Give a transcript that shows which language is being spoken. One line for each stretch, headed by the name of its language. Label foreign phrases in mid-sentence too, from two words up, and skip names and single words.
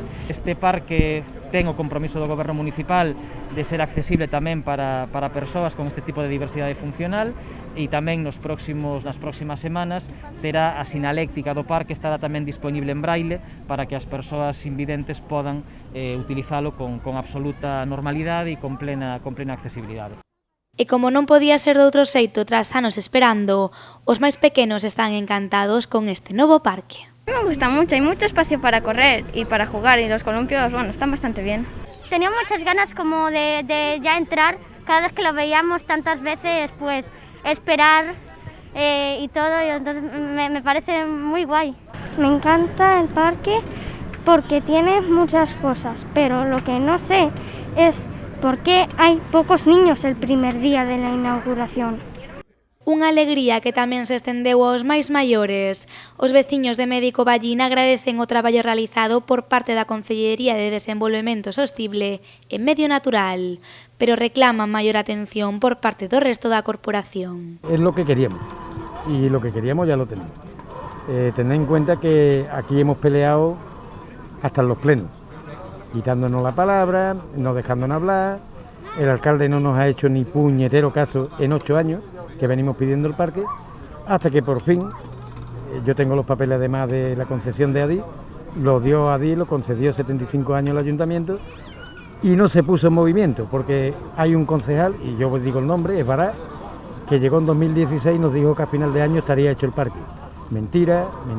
Galician: Este parque ten o compromiso do goberno municipal de ser accesible tamén para persoas con este tipo de diversidade funcional e tamén nas próximas semanas terá a sinaléctica do parque, estará tamén disponible en braille para que as persoas invidentes podan utilizalo con absoluta normalidade e con plena accesibilidade. E como non podía ser de outro xeito tras anos esperando, os máis pequenos están encantados con este novo parque.
Spanish: Me gusta mucho, hay mucho espacio para correr y para jugar y los columpios, bueno, están bastante bien. Tenía muchas ganas como de ya entrar, cada vez que lo veíamos tantas veces, pues esperar y todo, y entonces me parece muy guay. Me encanta el parque porque tiene muchas cosas, pero lo que no sé es por qué hay pocos niños el primer día de la inauguración.
Galician: Unha alegría que tamén se estendeu aos máis maiores. Os veciños de Médico Ballina agradecen o traballo realizado por parte da Concellería de Desenvolvemento Sostible e Medio Natural, pero reclaman maior atención por parte do resto da corporación.
Spanish: Es lo que queríamos, y lo que queríamos ya lo tenemos. Tened en cuenta que aquí hemos peleado hasta en los plenos, quitándonos la palabra, no dejándonos hablar. El alcalde no nos ha hecho ni puñetero caso en 8 años que venimos pidiendo el parque, hasta que por fin, yo tengo los papeles además de la concesión de ADI, lo dio ADI, lo concedió 75 años el ayuntamiento y no se puso en movimiento, porque hay un concejal, y yo os digo el nombre, es Bará, que llegó en 2016 y nos dijo que a final de año estaría hecho el parque.